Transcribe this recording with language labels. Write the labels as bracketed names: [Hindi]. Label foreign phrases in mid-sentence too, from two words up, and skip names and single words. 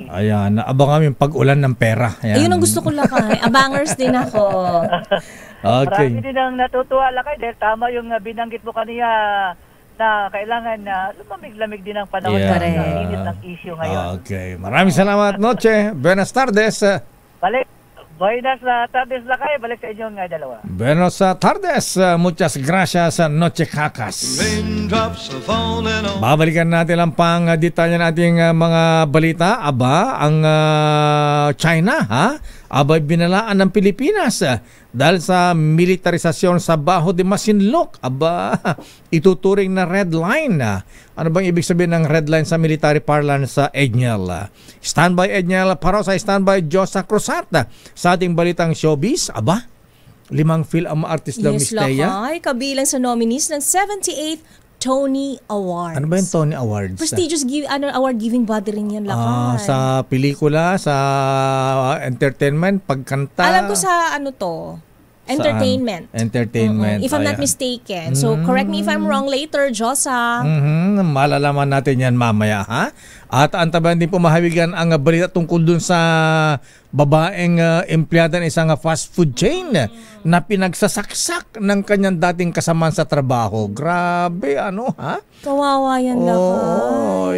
[Filipino] Ayan, abang kami pag-ulan ng pera. Ayan. Ayun ang gusto ko lakay. Abangers din ako. Okay. Marami din ang natutuwa lakay dahil tama yung binanggit mo kanina na kailangan na lumamig-lamig din ang panahon na init ng issue ngayon. Okay. Maraming salamat, [Spanish] Noche. Buenas tardes. [Filipino] Balik. [Spanish] Buenas tardes [Filipino] lakay. Balik sa inyong dalawa. [Spanish] Buenas tardes. Muchas gracias, Noche Kakas. [Filipino] Babalikan natin ang pang-detalya nating mga balita. Aba, ang China, abay binalaan ng Pilipinas dahil sa militarisasyon sa Baho de Masinloc. Aba, ituturing na [English] red line. [Filipino] Ano bang ibig sabihin ng [English] red line [Filipino] sa [English] military parlance [Filipino] sa Edniel? Standby Edniel, para sa standby Josa Cruzat. Sa ating balitang showbiz, aba, 5 film artist daw, Miss Thea. Lakay, kabilang sa nominees ng 78th Tony Awards. Ano ba yung Tony Awards? [English] Prestigious award-giving body [Filipino] rin yan, [English] lakay. [Filipino] Sa pelikula, sa entertainment, pagkanta. Alam ko sa ano to, entertainment. Entertainment. [English] If I'm not mistaken. So, correct me if I'm wrong later, Josa. [Filipino] Malalaman natin yan mamaya, ha? At antabayan din po mahawigan ang balita tungkol dun sa babaeng empleyada ng isang [English] fast food chain [Filipino] na pinagsasaksak ng kanyang dating kasamaan sa trabaho. Grabe, ano, ha? Kawawa yan, lakay.